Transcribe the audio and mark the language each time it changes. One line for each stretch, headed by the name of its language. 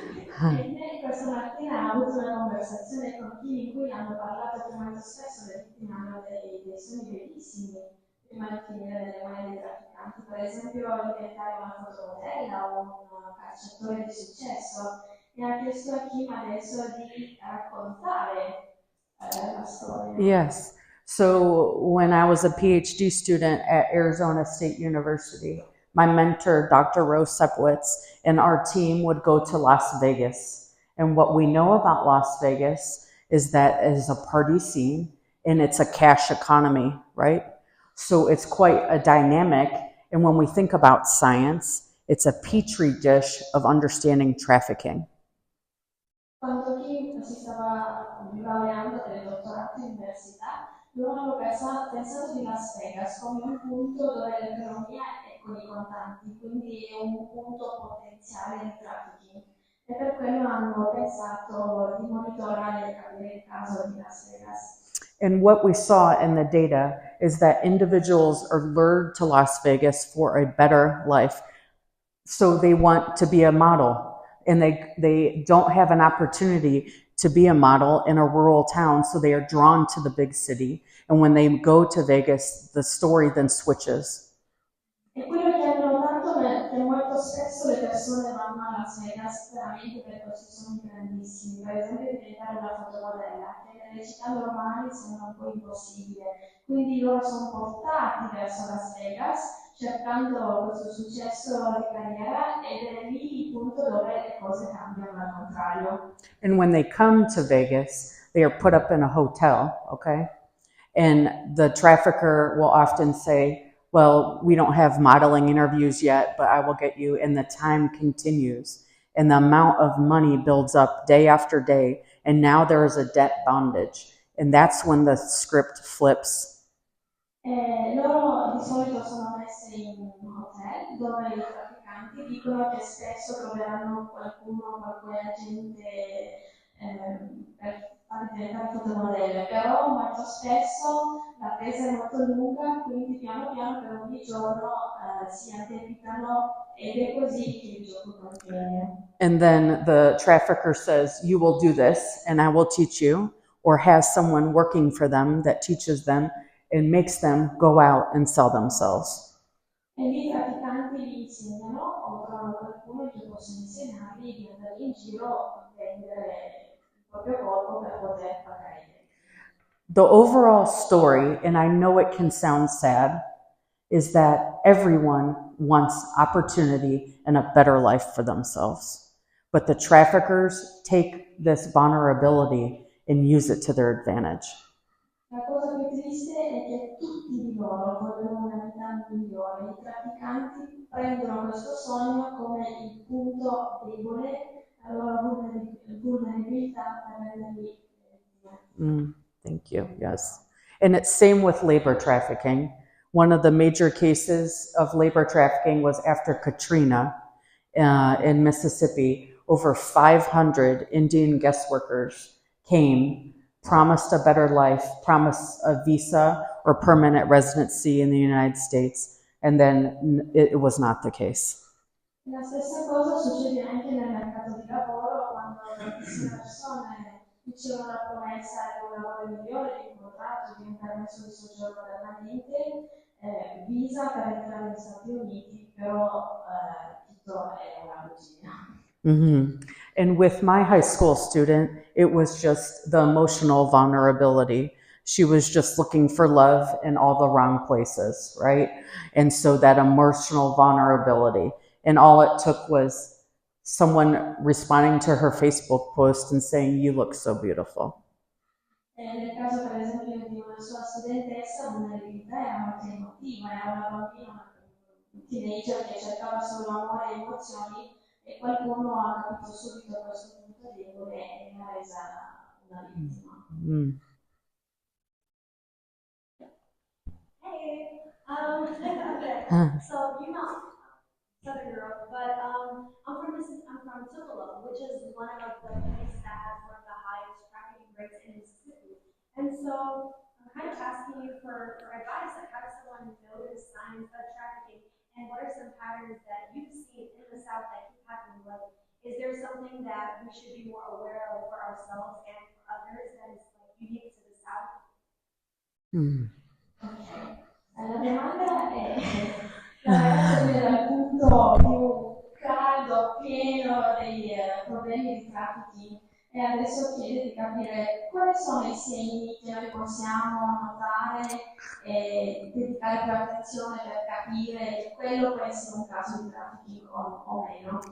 Italian: Questa mattina ho avuto una conversazione con Kim in cui hanno parlato che molto spesso le vittime hanno dei sogni bellissimi prima di finire nelle mani dei trafficanti, per esempio diventare una fotomodella o un calciatore di successo, e ha chiesto a Kim adesso di raccontare la storia.
English: Yes. So when I was a PhD student at Arizona State University, my mentor, Dr. Rose Sepowitz, and our team would go to Las Vegas. And what we know about Las Vegas is that it is a party scene and it's a cash economy, right? So it's quite a dynamic. And when we think about science, it's a petri dish of understanding trafficking.
Italian: Quando Kim si stava laureando per il dottorato in università, loro hanno pensato di Las Vegas come un punto dove l'economia è con i contanti, quindi è un punto potenziale di trafficking. E per quello hanno pensato di monitorare e capire il caso di Las Vegas.
English: And what we saw in the data is that individuals are lured to Las Vegas for a better life. So they want to be a model, and they don't have an opportunity to be a model in a rural town, so they are drawn to the big city. And when they go to Vegas, the story then switches.
Italian: E quello che hanno notato è che molto spesso le persone vanno a Las Vegas veramente per questi sogni grandissimi, per esempio diventare una fotomodella, che nelle città normali sembra un po' impossibile. Quindi loro sono portati verso Las Vegas cercando questo successo di carriera, ed è lì il punto dove le cose cambiano al contrario.
English: And when they come to Vegas, they are put up in a hotel, okay? And the trafficker will often say, well, we don't have modeling interviews yet, but I will get you, and the time continues. And the amount of money builds up day after day, and now there is a debt bondage. And that's when the script flips.
Italian: Loro di solito sono messi in un hotel dove i trafficanti dicono che spesso troveranno qualche agente per farli diventare fotomodelle, però molto spesso la presa è molto lunga, quindi piano piano per ogni giorno si addebitano ed è così che il gioco continua.
English: And then the trafficker says, you will do this and I will teach you, or has someone working for them that teaches them and makes them go out and sell themselves.
Italian: E lì i trafficanti gli insegnano o trovano qualcuno che possa insegnargli di andare in giro a vendere il proprio corpo per poter pagare.
English: The overall story, and I know it can sound sad, is that everyone wants opportunity and a better life for themselves. But the traffickers take this vulnerability and use it to their advantage.
Italian: La cosa più triste è che tutti di loro vogliono una vita migliore. I trafficanti prendono questo sogno come il punto debole, la loro vulnerabilità per renderli
English: Thank you. Yes. And it's same with labor trafficking. One of the major cases of labor trafficking was after Katrina in Mississippi. Over 500 Indian guest workers came, promised a better life, promised a visa or permanent residency in the United States, and then it was not the case.
Italian: La stessa cosa succede anche nel mercato di lavoro, quando tantissime persone ricevono la promessa di un lavoro migliore, di un contratto, di un permesso di soggiorno permanente, visa per entrare negli Stati Uniti, però tutto è una bugia. Mm-hmm.
English: And with my high school student, it was just the emotional vulnerability. She was just looking for love in all the wrong places, right? And so that emotional vulnerability. And all it took was someone responding to her Facebook post and saying, you look so beautiful.
Italian: Nel caso, per esempio, di una sua studentessa, la vulnerabilità era molto emotiva, era una bambina, un teenager che cercava solo amore e emozioni, e qualcuno ha capito subito questo punto debole e l'ha resa una vittima.
English: Hey, so you're not Southern Europe, but I'm from Tupelo, which is one of the places that has one of the highest trafficking rates in Mississippi. And so I'm kind of asking you for advice, like how does someone notice signs of trafficking, and what are some patterns that you've seen in the South that keep happening? Like, is there something that we should be more aware of for ourselves and for others that is like unique to the South? Okay.
Italian: La domanda è dal punto più caldo, pieno dei problemi di trafficking, e adesso chiede di capire quali sono i segni che noi possiamo notare e dedicare più attenzione per capire che quello può essere un caso di trafficking o meno.